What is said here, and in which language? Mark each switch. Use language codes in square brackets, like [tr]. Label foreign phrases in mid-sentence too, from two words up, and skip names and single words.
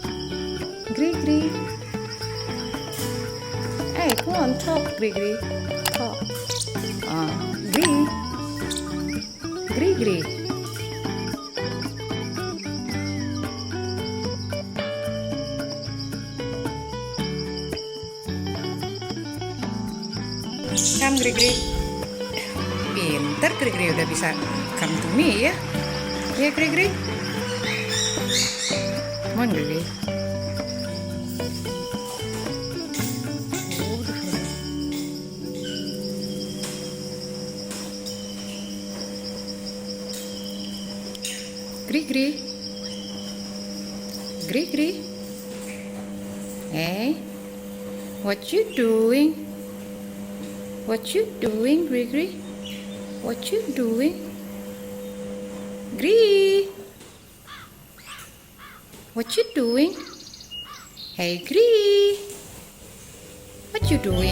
[en] Hey, come on, talk, Grigri. Gri. Gri, Gri. Come, Gri, Gri. [id] Pinter, Gri, Gri udah bisa [en] come to me [id] ya. [en] Ya, Gri, Gri. Come on, Gri, Gri. Gri, Gri. Gri, Gri. Hey, what you doing? What you doing, Gri, Gri? What you doing? Gri. What you doing? Hey, Gri. What you doing?